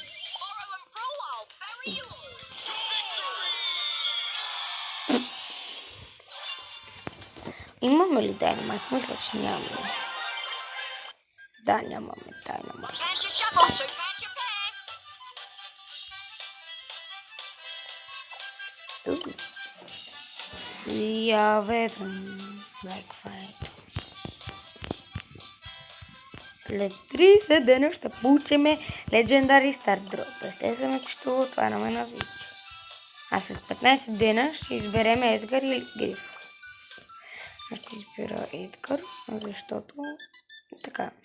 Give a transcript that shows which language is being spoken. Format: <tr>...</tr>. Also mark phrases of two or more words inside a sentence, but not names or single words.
<bg>Имаме ли Дайнамайт? Мисля, че нямаме. Да, нямаме Дайнамайт.</bg> <ru>Я в этом Blackfight.</ru> <bg>След 30 дена ще получиме</bg> <en>Legendary Start Drop.</en> <bg>Естествено, че ще го отваряме на видео. А след 15 дена ще изберем Едгар или Гриф. Аз ще избера Едгар, защото така.</bg>